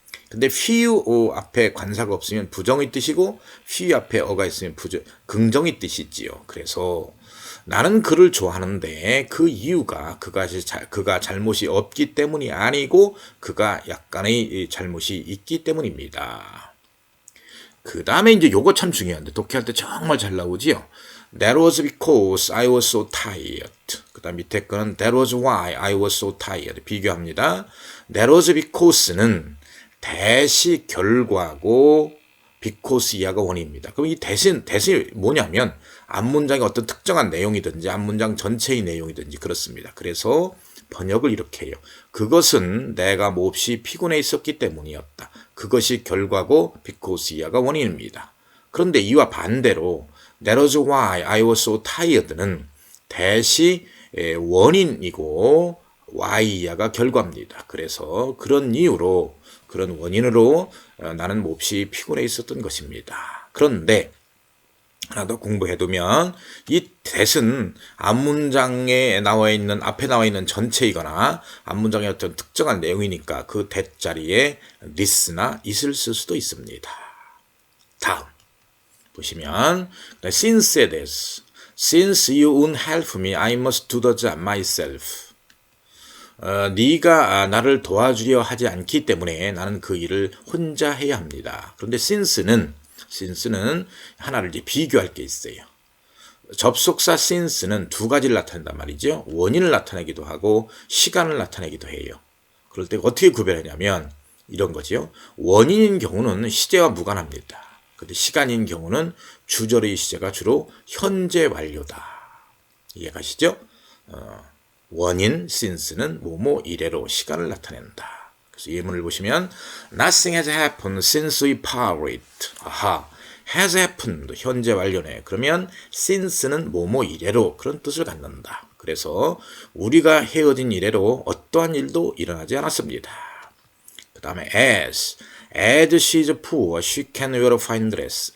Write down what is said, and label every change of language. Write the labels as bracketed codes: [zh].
[ko] 근데 few 앞에 관사가 없으면 부정의 뜻이고 few 앞에 어가 있으면 긍정의 뜻이지요. 그래서 나는 그를 좋아하는데 그 이유가 그가 잘못이 없기 때문이 아니고 그가 약간의 잘못이 있기 때문입니다. 그 다음에 이제 요거 참 중요한데 독해할 때 정말 잘 나오지요. [en] That was because I was so tired. [ko] 그 다음 밑에 거는 [en] That was why I was so tired. [ko] 비교합니다. That was because는 대시 결과고 because 이하가 원인입니다. 그럼 이 대신 뭐냐면 앞문장의 어떤 특정한 내용이든지 앞문장 전체의 내용이든지 그렇습니다. 그래서 번역을 이렇게 해요. 그것은 내가 몹시 피곤해 있었기 때문이었다. 그것이 결과고 because 이하가 원인입니다. 그런데 이와 반대로 That was why I was so tired는 대시 원인이고 why 이하가 결과입니다. 그래서 그런 이유로 그런 원인으로 나는 몹시 피곤해 있었던 것입니다. 그런데 하나 더 공부해두면 이 that은 앞문장에 나와 있는 앞에 나와 있는 전체이거나 앞문장의 어떤 특정한 내용이니까 그 that 자리에 this나 it을 쓸 수도 있습니다. 다음 보시면 since에 대해서 [en] Since you won't help me, I must do the job myself. [ko] 네가 나를 도와주려 하지 않기 때문에 나는 그 일을 혼자 해야 합니다. 그런데 since는 하나를 이제 비교할 게 있어요. 접속사 since는 두 가지를 나타낸단 말이죠. 원인을 나타내기도 하고 시간을 나타내기도 해요. 그럴 때 어떻게 구별하냐면 이런 거죠. 원인인 경우는 시제와 무관합니다. 근데 시간인 경우는 주절의 시제가 주로 현재 완료다. 이해가시죠? 원인 since는 뭐뭐 이래로 시간을 나타낸다. 그래서 예문을 보시면 [en] Nothing has happened since we parted. [ko] 아하, has happened 현재 완료네. 그러면 since는 뭐뭐 이래로 그런 뜻을 갖는다. 그래서 우리가 헤어진 이래로 어떠한 일도 일어나지 않았습니다. 그 다음에 [en] as she is poor, she can wear a fine dress.